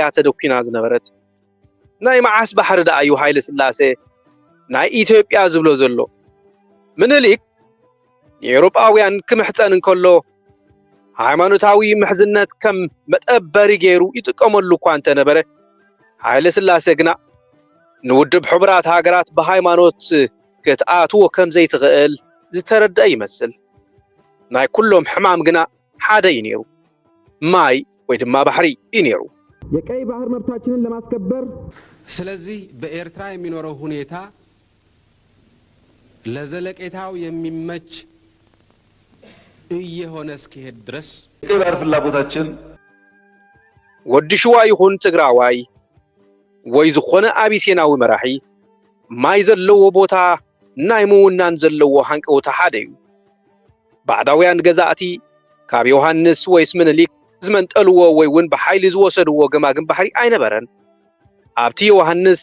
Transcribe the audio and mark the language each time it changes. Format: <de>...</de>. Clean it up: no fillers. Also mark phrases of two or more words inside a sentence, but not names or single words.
<ti>ተደኪና ዝነበረት ናይ መዓስ ባሕሪ ዳ እዩ ሃይለ ስላሴ ናይ ኢትዮጵያ ዝብሎ ዘሎ ምኒልክ ኤውሮጳውያን ክምሕፀን እንከሎ ሃይማኖታዊ ምሕዝነት ከም መጠበሪ ገይሩ ይጥቀመሉ እኳ እንተነበረ ሃይለ ስላሴ ግና ንውድብ ሕቡራት ሃገራት ብሃይማኖት ክትኣትዎ ከም ዘይትኽእል ዝተረድአ ይመስል ናይ ኩሎም ሕማም ግና ሓደ እዩ ነይሩ ማይ ወይ ድማ ባሕሪ እዩ ነይሩ</ti> <am>የቀይ ባህር መብታችንን ለማስከበር ስለዚህ በኤርትራ የሚኖረው ሁኔታ ለዘለቄታው የሚመች እየሆነ እስኪሄድ ድረስ የቀይ ባህር ፍላጎታችን</am> <ti>ወዲ ሽዋ ይኹን ትግራዋይ ወይ ዝኾነ ኣቢሴናዊ መራሒ ማይ ዘለዎ ቦታ ናይ ምውናን ዘለዎ ሃንቀውታ ሓደ እዩ ባዕዳውያን ገዛእቲ ካብ ዮሃንስ ወይስ ምኒልክ ዝመንጠልዎ ወይ እውን ብሓይሊ ዝወሰድዎ ገማግም ባሕሪ ኣይነበረን ኣብቲ ዮሃንስ</ti>